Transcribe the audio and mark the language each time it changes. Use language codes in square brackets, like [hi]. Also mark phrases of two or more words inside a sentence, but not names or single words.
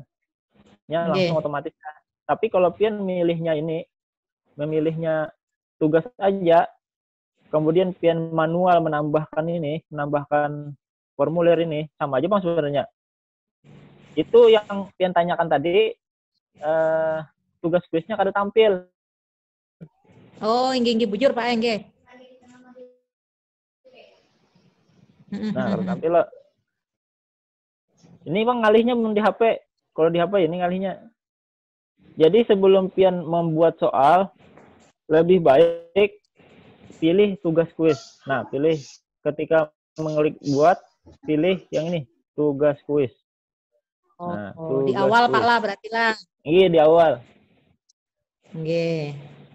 [id] Ya langsung otomatis. Tapi kalau pian memilihnya tugas aja, kemudian pian manual menambahkan formulir ini, sama aja Bang sebenarnya. Itu yang pian tanyakan tadi, tugas kuisnya kada tampil. [bjn] Oh, inggi bujur Pak Engge. [id] Nah, kada tampil loh. Ini Bang ngalihnya di HP. Kalau di HP ini ngalihnya. Jadi sebelum pian membuat soal, lebih baik pilih tugas kuis. Nah, pilih ketika mengklik buat, pilih yang ini, tugas kuis. Nah, di awal kuis. Pak lah berarti lah. Iya, di awal. Oke.